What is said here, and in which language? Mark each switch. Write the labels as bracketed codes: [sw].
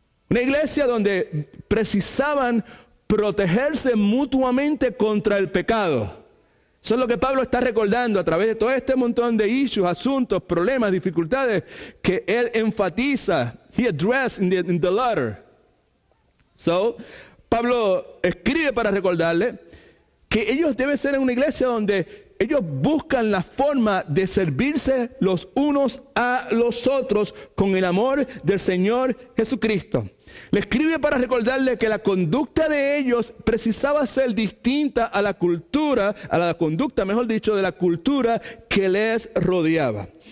[es] Una iglesia donde precisaban protegerse mutuamente contra el pecado. Eso es lo que Pablo está recordando a través de todo este montón de issues, asuntos, problemas, dificultades que él enfatiza. [en] He addressed in the letter. [es] So, Pablo escribe para recordarle que ellos deben ser en una iglesia donde ellos buscan la forma de servirse los unos a los otros con el amor del Señor Jesucristo. Le escribe para recordarle que la conducta de ellos precisaba ser distinta a la cultura, a la conducta, mejor dicho, de la cultura que les rodeaba.